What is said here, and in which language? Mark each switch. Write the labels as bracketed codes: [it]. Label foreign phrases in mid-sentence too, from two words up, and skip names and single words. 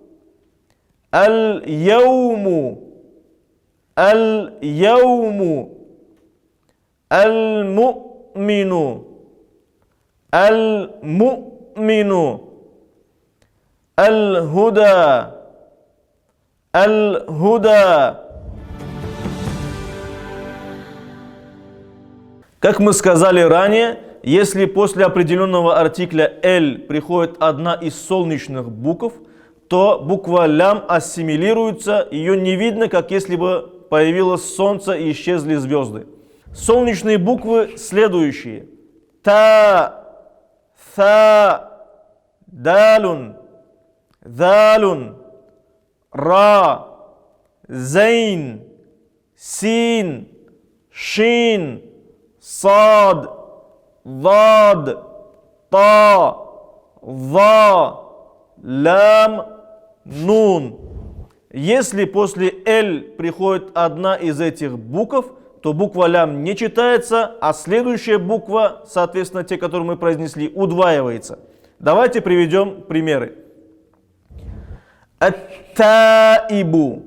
[ar] اليوم. اليوم. المؤمن. المؤمن. الهدى. الهدى. [ru] Как мы сказали ранее, если после определенного артикля «эль» приходит одна из солнечных букв, то буква «лям» ассимилируется, ее не видно, как если бы появилось солнце и исчезли звезды. Солнечные буквы следующие. [ar] Та, ثا، دال، ذال، را، زاي، سين، شين، صاد، ضاد، طا, ظا، لام, нун. [ru] Если после «эль» приходит одна из этих букв, то буква «лям» не читается, а следующая буква, соответственно, те, которые мы произнесли, удваивается. Давайте приведем примеры. [ar] Ат-таибу.